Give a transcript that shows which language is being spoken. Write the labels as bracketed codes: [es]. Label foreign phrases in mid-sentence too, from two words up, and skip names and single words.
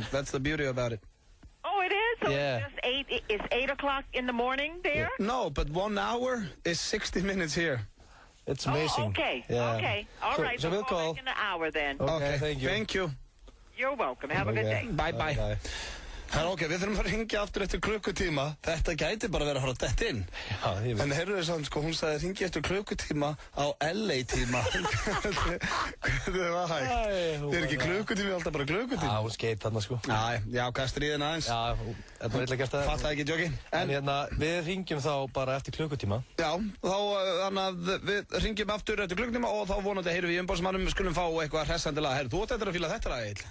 [en] That's the beauty about it. Oh, it is? So Yeah. it's 8 o'clock in the morning there? No, but 1 hour is 60 minutes here. It's amazing. Oh, okay. Yeah. Okay. All right. So we'll call. Back in an hour then. Okay, thank you. Thank you. You're welcome. Have a good day. Bye. [is] Ok, við þurfum að ringja aftur eftir klukkutíma. Þetta gæti bara verið að fara dett inn. Já, ég veit. En heyrðu þess að sko, hún sagði ringi eftir klukkutíma á LA-tíma. Hvernig var hægt? Þið er ekki klukkutími, alltaf bara klukkutími. Já, hún skeit þarna sko. Já, hvað stríðin aðeins? Já, þetta var illa gert að það. Fattaði ekki djókin. En hérna, við ringjum þá bara eftir klukkutíma. Já, þá þannig að við ringjum aftur eftir klukkutíma og þá vonandi heyrum við í umbóðsmannum, við skulum fá eitthvað hressandi lag. Heyrðu, þú átt eftir að fíla þetta lag, Egill.